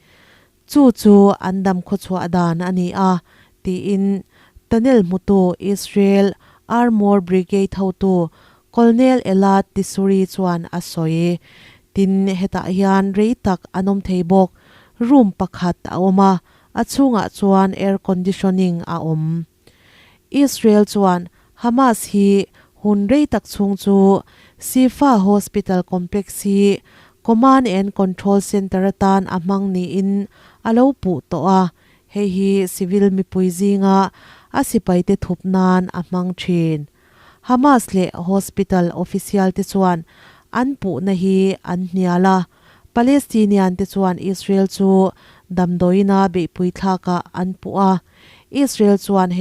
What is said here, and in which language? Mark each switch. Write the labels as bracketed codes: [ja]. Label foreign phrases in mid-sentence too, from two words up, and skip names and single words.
[lus] chu andam khochwa dan ani a ti in tunnel mutu Israel Armor Brigade hotu Colonel Elad Tisuri chuan asoi tin heta hian reitak anom theibok room pakhat a oma achunga chuan [en] air conditioning [lus] a om Israel chuan Hamas hi hun reitak chung chu Sifa [en] hospital complex [lus] hi [en] command and control center [lus] tan amang ni in alo pu to a hei hi civil mi puizinga asipai te thupnan amang thin Hamas le hospital official te chuan an pu na hi an hniala Palestinian te chuan Israel chu damdoina be puithlaka an pu a Israel chuan he